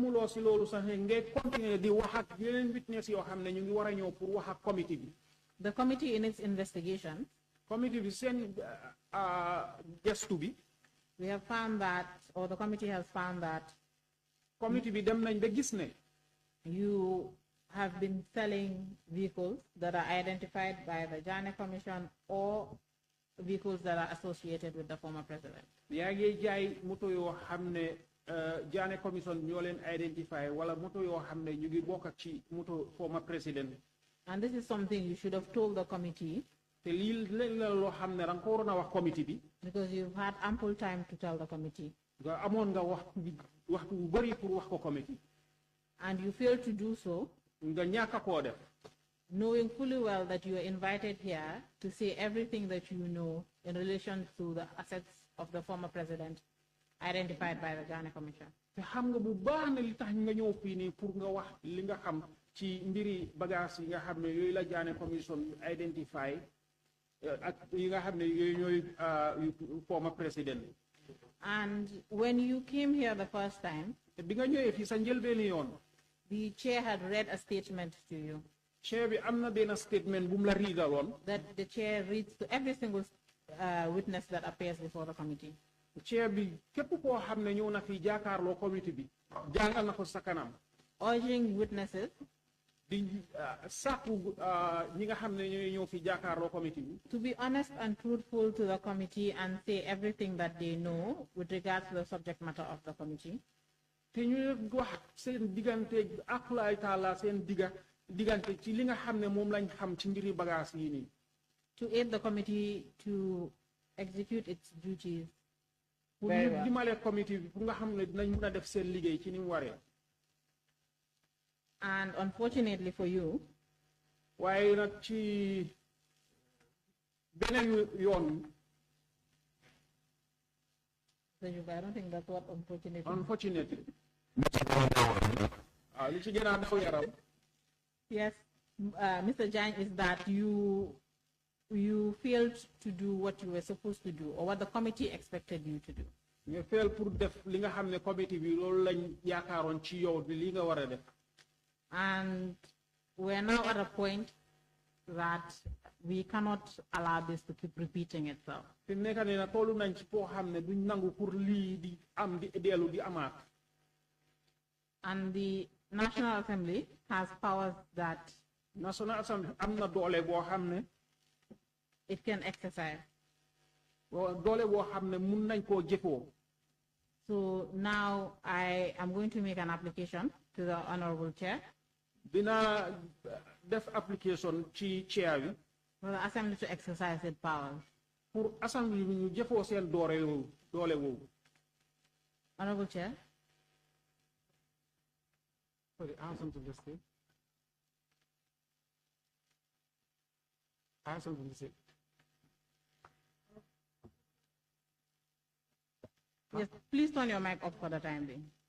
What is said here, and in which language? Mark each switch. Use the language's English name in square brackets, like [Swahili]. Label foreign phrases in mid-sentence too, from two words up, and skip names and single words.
[English] The committee in its investigation, we have found that, or the committee has found that, you have been selling vehicles that are identified by the Jagne Commission or vehicles that are associated with the former president. [Wolof] Jagne Commission identify wala moto yo xamne ñu ngi bokk ci moto [English] former president. And this is something you should have told the committee. [Wolof] Te li la lo xamne ran ko warona wax committee bi. [English] Because you've had ample time to tell the committee. [Wolof] Nga amon nga wax bu bari pour wax ko committee. [English] And you failed to do so. [Wolof] Nga ñaka ko def. [English] Knowing fully well that you are invited here to say everything that you know in relation to the assets of the former president identified by the Jagne Commission. [Wolof] Te xam nga bu baax ne li tax nga ñëw fii nii pour nga wax li nga xam ci mbiri bagage yi nga xam ne yooyu la Jagne Commission identify ak yi nga xam ne yooyu ñooy [English] former president. And when you came here the first time, [Wolof] te bi nga ñëwee fii sa njëlbeeni yoon. [English] The chair had read a statement to you. [Wolof] Chair bi am na benn statement bu mu la riidaloon. [English] That the chair reads to every single witness that appears before the committee. [Wolof] Chair bi képp koo xam ne ñëw na fi jàkkaarloo committee bi jàngal na ko sa kanam. [English] Urging witnesses. [Wolof] Di sàkku ñi nga xam ne ñëw fi jàkkaarloo committee bi. [English] To be honest and truthful to the committee and say everything that they know with regard to the subject matter of the committee. [Wolof] Te ñu wax seen diggante akulaay taala seen diggante ci li nga xam ne moom lañ xam ci mbiri bagage yi nii. [English] To aid the committee to execute its duties. [Wolof] Pour ñu dimbale committee bi pour nga xam ne dinañ mën a def seen liggéey ci ni mu waree. [English] And unfortunately for you, [Wolof] waaye nag ci beneen yoon. [English] I don't think that's what unfortunately. Unfortunately. Yes, Mr. Jagne, is that you you failed to do what you were supposed to do or what the committee expected you to do. [Wolof] nga fail pour def li nga xam ne committee bi loolu lañ yaakaaroon ci yow bi li nga war a def. [English] And we're now at a point that we cannot allow this to keep repeating itself. [Wolof] fi mu nekk nii nag tollu nañ ci foo xam ne duñ nangu pour lii di am di dellu di amaat. [English] And the National Assembly has powers that [Wolof] National Assembly am na doole boo xam ne [English] it can exercise. [Wolof] doole boo xam ne mun nañ koo jëfoo. [English] So now I am going to make an application to the Honorable Chair [Wolof] dina def application ci chair bi [English] for the Assembly to exercise its powers. [Wolof] pour Assembly bi ñu jëfoo seen doole woowu. [English] Honorable Chair. Sorry, I have something to say. I have something to say. Yes, please turn your mic off for the time being.